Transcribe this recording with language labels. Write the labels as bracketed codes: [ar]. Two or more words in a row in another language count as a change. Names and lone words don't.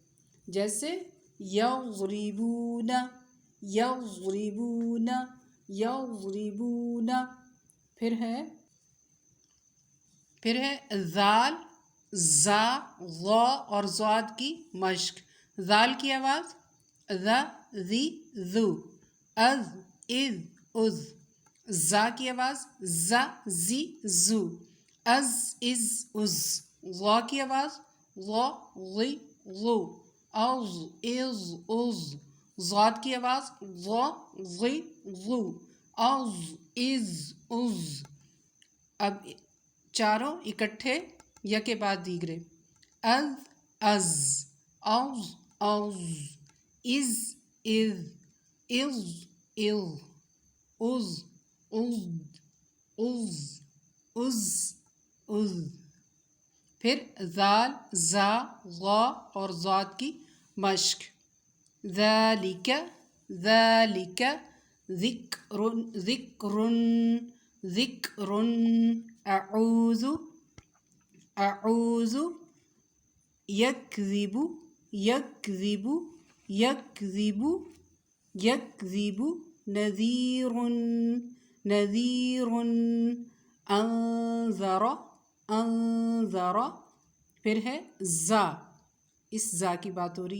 [ar] جیسے یضربون، یضربون، یضربون. [ur] پھر ہے ذال، زا، ضا اور ضاد کی مشق. ذال کی آواز ذ، ذی، ذو، از، از، از. زا کی آواز ز، زی، زو، از، از، از. ضا کی آواز ضا، ضی، ضو، از، از، از. ضاد کی آواز ضا، ضی، ضو، از، از، از. اب چاروں اکٹھے یکے بعد دیگرے. از، از، از، [ar] أز إز إذ إظ إظ أز أزد أز أز أز [ur] پھر ذال زا غا اور ضاد کی مشق [ar] ذالک ذالک ذکر ذکر ذکر اعوذ اعوذ یکذب یکذب یکذب یکذب نذیر نذیر انذر انذر [ur] پھر ہے زا اس زا کی بات ہو رہی